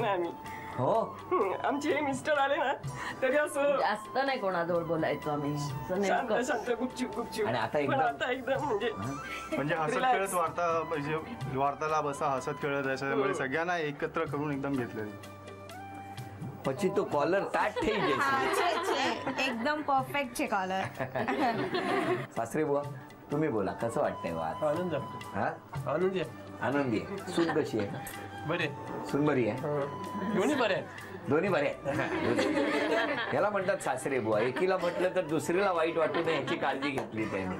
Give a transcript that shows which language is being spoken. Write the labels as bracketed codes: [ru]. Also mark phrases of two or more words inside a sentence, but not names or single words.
[mr] आम्ही. हो आमचे मिस्टर आले ना तरी असं जास्त नाही कोणाजवळ बोलायचो आम्ही शांत शांत गुपचूप गुपचूप. आणि आता पण आता एकदम म्हणजे हसत खेळत वार्ता म्हणजे वार्ताला बसा हसत खेळत त्याच्यामुळे सगळ्यांना एकत्र करून एकदम घेतलं. [gu] પછી તો કોલર તાટ થઈ જશે. [mr] एकदम परफेक्ट છે कॉलर. सासरे बुवा तुम्ही बोला कसं वाटतंय वाद? आनंद हा आनंदी आनंदी आहे. सून कशी आहे? बरे सून बरी आहे. दोन्ही बरे दोन्ही बरे आहेत. याला म्हणतात सासरे बुवा. एकीला म्हटलं तर दुसरीला वाईट वाटू नये याची काळजी घेतली त्यांनी.